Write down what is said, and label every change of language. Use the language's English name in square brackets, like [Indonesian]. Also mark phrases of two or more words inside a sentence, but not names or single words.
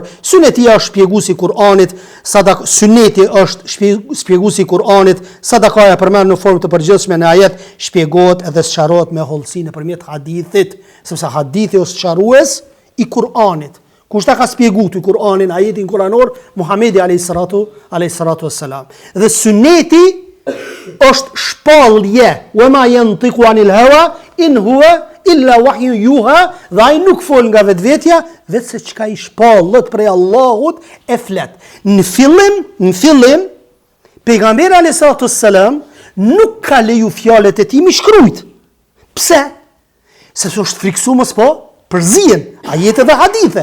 [Albanian] Sunetia është shpjeguesi i Kur'anit, suneti është shpjeguesi i Kur'anit, sadakaja përmend në formë të përgjithshme në ajet, shpjegohet edhe sqarohet me hollësi nëpërmjet hadithit, sepse hadithi është sqarues i Kur'anit. Kush ta ka spjegu të Kur'anin, ajetin kuranor, Muhamedi [Arabic] عليه الصلاة والسلام. [Albanian] Dhe suneti është shpallje, [Arabic] و ما ينطق عن الهوى إن هو إلا وحي يوحى, [Albanian] dhe ai nuk fol nga vetvetja, vetë se çka i shpallët prej Allahut e flet. Në fillim, pejgamberi [Arabic] عليه الصلاة والسلام [Albanian] nuk ka leju fjalët e tij mi shkrujt. Pse? Sepse është friksu mos po përzihen ajete dhe hadithe.